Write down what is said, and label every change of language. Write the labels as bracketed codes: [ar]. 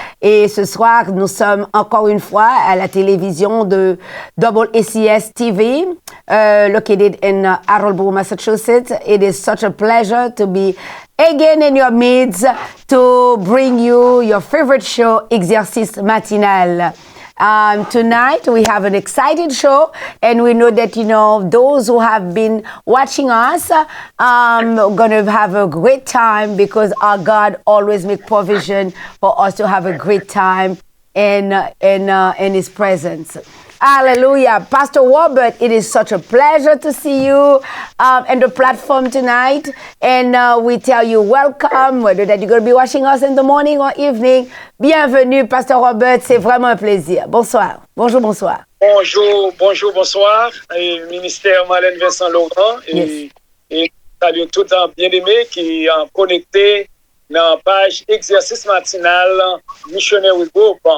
[fr] Et ce soir, nous sommes encore une fois à la télévision de WACS TV, [en] located in Attleboro, Massachusetts. It is such a pleasure to be again in your midst to bring you your favorite show, Exercice Matinal. Tonight we have an exciting show, and we know that, you know, those who have been watching us are going to have a great time, because our God always makes provision for us to have a great time in His presence. Hallelujah. Pastor Robert, it is such a pleasure to see you on the platform tonight. And we tell you welcome, whether that you're going to be watching us in the morning or evening. [fr] Bienvenue, Pastor Robert. C'est vraiment un plaisir. Bonsoir. Bonjour, bonsoir. Bonjour, bonjour, bonsoir. Et ministère Marlène Vincent Laurent. Et salut tout un bien-aimé qui est connecté dans la page Exercice Matinal Missionary Group.